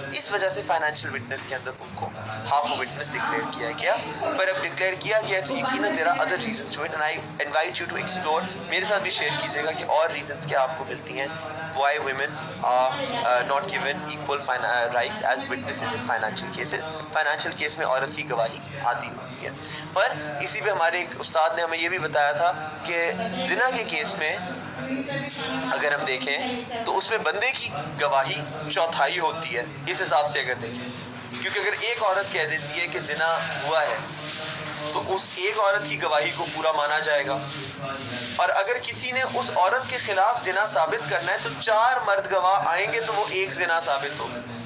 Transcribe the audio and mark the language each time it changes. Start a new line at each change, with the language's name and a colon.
Hindi: इस वजह से फाइनेंशियल विटनेस के अंदर उनको हाफ विटनेस डिक्लेयर किया गया. पर अब डिक्लेयर किया गया तो यकीनन
English: There are other reasons to it, and I invite you to explore.
Hindi: मेरे साथ भी शेयर कीजिएगा कि और रीजंस क्या आपको मिलती हैं
English: why women are not given equal rights as witnesses in financial cases.
Hindi: Financial case में औरत की गवाही आती होती है. पर इसी पे हमारे एक उस्ताद ने हमें ये भी बताया था कि जिना के केस में अगर हम देखें तो उसमें बंदे की गवाही चौथाई होती है, इस हिसाब से अगर देखें, क्योंकि अगर एक औरत कह देती है कि जिना हुआ है तो उस एक औरत की गवाही को पूरा माना जाएगा, और अगर किसी ने उस औरत के खिलाफ जिना साबित करना है तो 4 मर्द गवाह आएंगे तो वो एक जिना साबित होगा.